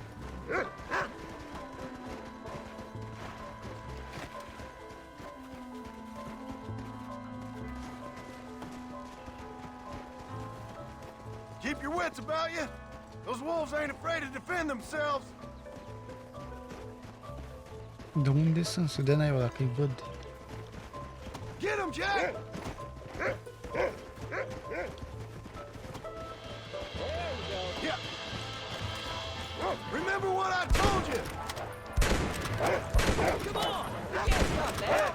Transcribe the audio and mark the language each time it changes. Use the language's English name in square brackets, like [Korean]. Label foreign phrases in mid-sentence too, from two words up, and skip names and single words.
[English] Keep your wits about you. Those wolves ain't afraid to defend themselves. [Romanian] De unde sunt? Să dea naiba dacă îi văd. [English] Get him, Jack! Yeah. Remember what I told you. Come on! You can't stop that!